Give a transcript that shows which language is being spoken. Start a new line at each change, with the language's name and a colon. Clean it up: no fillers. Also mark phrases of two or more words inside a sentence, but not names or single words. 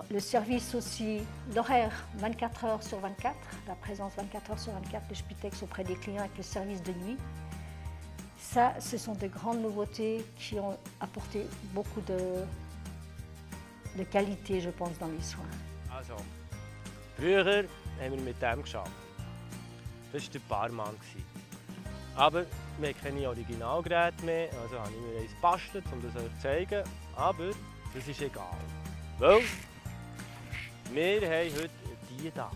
French: Le service aussi, l'horaire 24 heures sur 24, la présence 24 heures sur 24 de Spitex auprès des clients avec le service de nuit. Ça, ce sont de grandes nouveautés qui ont apporté beaucoup de qualité, je pense, dans les soins.
German: Also, früher haben wir mit dem gearbeitet. Das war der Barmann. Aber wir haben keine Originalgeräte mehr, also habe ich mir eins gebastelt, um das euch zu zeigen. Aber das ist egal. Weil wir haben heute die da.